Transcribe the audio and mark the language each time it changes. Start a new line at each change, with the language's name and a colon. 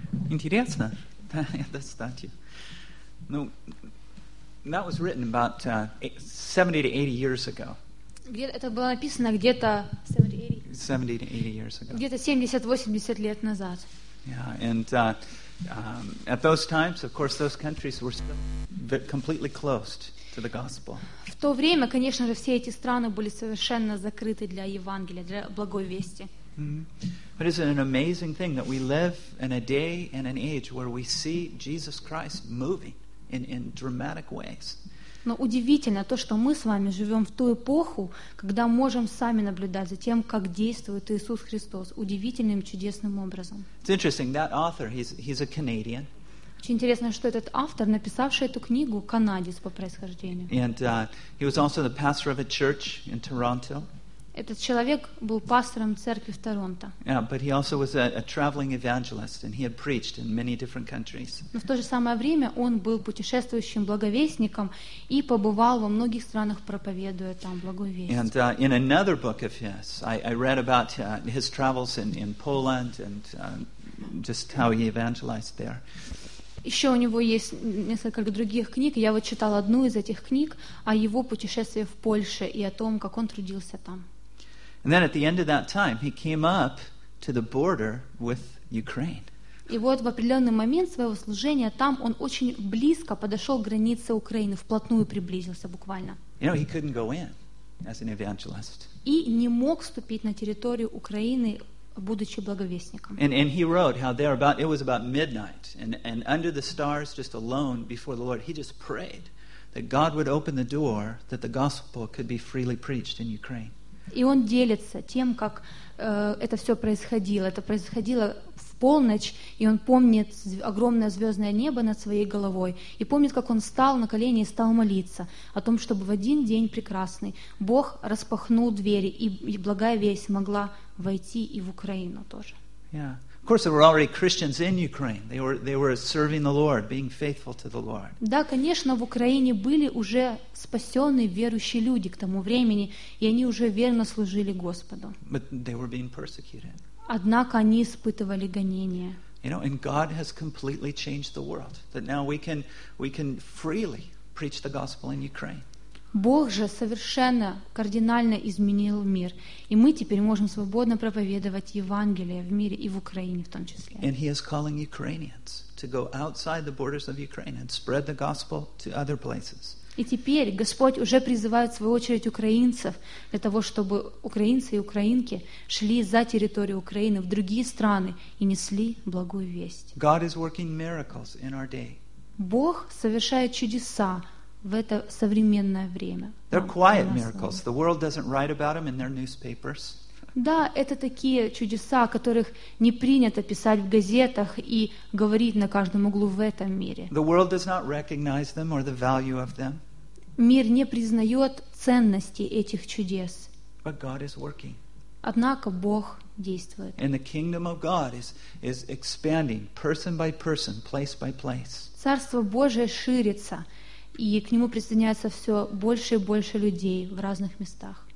Russian: Интересно. Да, это статья. Ну...
English: That was written about 70 to 80 years ago.
Russian: Это было написано где-то
English: 70 to 80 years ago.
Russian: Где-то 70-80 лет назад.
English: Yeah, and at those times, of course, those countries were still completely closed to the gospel.
Russian: В то время, конечно же, все эти страны были совершенно закрыты для Евангелия, для благой вести.
English: But isn't it an amazing thing that we live in a day and an age where we see Jesus Christ moving? In dramatic ways.
Russian: Но удивительно то, что мы с вами живем в ту эпоху, когда можем сами наблюдать за тем, как действует Иисус Христос удивительным, чудесным образом.
English: It's interesting that author, he's a Canadian.
Russian: Очень интересно, что этот автор, написавший эту книгу, канадец по происхождению.
English: And he was also the pastor of a church in Toronto.
Russian: Этот человек был пастором церкви в Торонто.
English: Yeah, but he also was a traveling evangelist, and he had preached in many different countries.
Russian: Но в то же самое время он был путешествующим благовестником и побывал во многих странах, проповедуя там благовесть.
English: And in another book of his, I read about his travels in Poland and just how he evangelized there.
Russian: Еще у него есть несколько других книг. Я вот читала одну из этих книг о его путешествии в Польше и о том, как он трудился там.
English: And then at the end of that time, he came up to the border with Ukraine.
Russian: И вот в определенный момент своего служения там он очень близко подошел к границе Украины, вплотную приблизился буквально.
English: You know, he couldn't go in as an evangelist.
Russian: И не мог вступить на территорию Украины, будучи благовестником.
English: And he wrote how there about it was about midnight and under the stars, just alone before the Lord, he just prayed that God would open the door that the gospel could be freely preached in Ukraine.
Russian: И он делится тем, как это все происходило. Это происходило в полночь, и он помнит огромное звездное небо над своей головой. И помнит, как он встал на колени и стал молиться о том, чтобы в один день прекрасный Бог распахнул двери, и благая весть могла войти и в Украину тоже.
English: Yeah. Of course, there were already Christians in Ukraine. They were serving the Lord, being faithful to the Lord.
Russian: Да, конечно, в Украине были уже спасенные верующие люди к тому времени, и они уже верно служили Господу.
English: But they were being persecuted.
Russian: Однако они испытывали гонения.
English: You know, and God has completely changed the world. That now we can freely preach the gospel in Ukraine.
Russian: Бог же совершенно кардинально изменил мир, и мы теперь можем свободно проповедовать Евангелие в мире и в Украине в том числе.
English: And he is calling Ukrainians to go outside the borders of Ukraine and spread the gospel to other places.
Russian: И теперь Господь уже призывает в свою очередь украинцев для того, чтобы украинцы и украинки шли за территорию Украины в другие страны и несли благую весть.
English: God is working miracles in our day.
Russian: Бог совершает чудеса в это современное время.
English: They're quiet miracles. The world doesn't write about them in their newspapers.
Russian: Да, это такие чудеса, о которых не принято писать в газетах и говорить на каждом углу в этом мире.
English: The world does not recognize them or the value of them.
Russian: Мир не признает ценности этих чудес.
English: But God is working.
Russian: Однако Бог действует.
English: And the kingdom of God is expanding person by person, place by place.
Russian: Царство Божие ширится, и к нему присоединяется все больше и больше людей в разных местах.